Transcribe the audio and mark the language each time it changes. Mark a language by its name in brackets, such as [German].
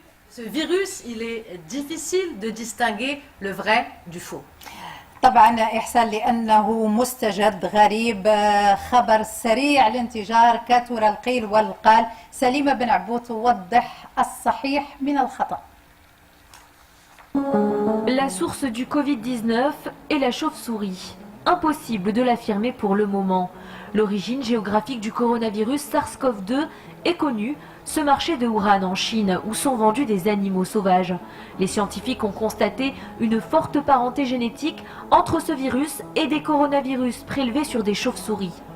[French] Ce virus, il est difficile de distinguer le vrai du faux. [Arabic] طبعا إحسان لأنه مستجد غريب، خبر سريع الانتشار، كثر القيل والقال. سليمة بن عبود توضح الصحيح من الخطأ. [French] La source du Covid-19 est la chauve-souris. Impossible de l'affirmer pour le moment. L'origine géographique du coronavirus SARS-CoV-2 est connue, ce marché de Wuhan en Chine où sont vendus des animaux sauvages. Les scientifiques ont constaté une forte parenté génétique entre ce virus et des coronavirus prélevés sur des chauves-souris.